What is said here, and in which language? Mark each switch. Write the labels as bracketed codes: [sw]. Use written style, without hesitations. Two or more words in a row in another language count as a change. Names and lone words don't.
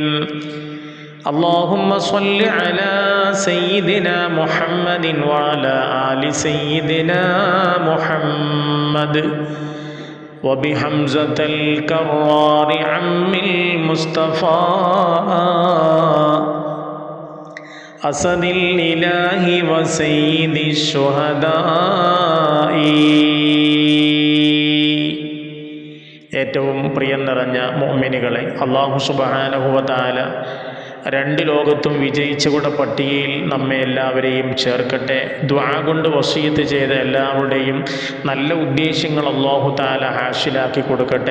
[ar] اللهم صل على سيدنا محمد وعلى آل سيدنا محمد وبحمزة الكرار عم المصطفى أسد الإله وسيد الشهداء. [ml] ഏറ്റവും പ്രിയം നിറഞ്ഞ മുഅ്മിനുകളെ, [ar] الله سبحانه وتعالى [ml] രണ്ട് ലോകത്തും വിജയിച്ചുകൂടെ പട്ടികയിൽ നമ്മെ എല്ലാവരെയും ചേർക്കട്ടെ. ദുആ കൊണ്ട് വസിയത്ത് ചെയ്ത എല്ലാവരുടെയും നല്ല ഉദ്ദേശങ്ങൾ [ar] الله تعالى [ml] ഹാസിലാക്കി കൊടുക്കട്ടെ.